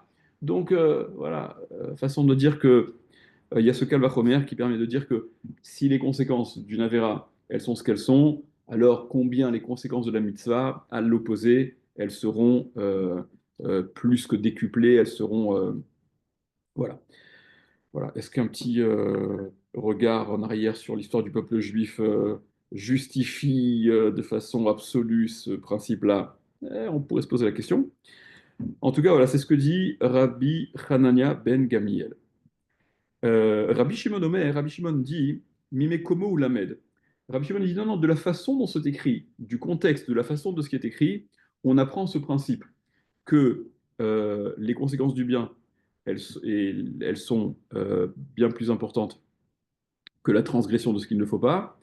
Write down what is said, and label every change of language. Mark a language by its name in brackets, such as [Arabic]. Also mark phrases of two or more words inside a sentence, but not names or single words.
[French] Donc voilà, façon de dire que il y a ce calvachomer qui permet de dire que si les conséquences d'une avéra, elles sont ce qu'elles sont, alors combien les conséquences de la mitzvah, à l'opposé, elles seront plus que décuplées, elles seront voilà. Voilà. Est-ce qu'un petit regard en arrière sur l'histoire du peuple juif justifie de façon absolue ce principe-là? On pourrait se poser la question. En tout cas, voilà, c'est ce que dit Rabbi Hanania ben Gamiel. [Hebrew] רבי שמעון אומר, [French] Rabbi Shimon dit [Hebrew] ממקומו הוא למד. [French] Rabbi Shimon dit non, non, de la façon dont c'est écrit, du contexte, de la façon de ce qui est écrit, on apprend ce principe que les conséquences du bien, elles sont bien plus importantes que la transgression de ce qu'il ne faut pas.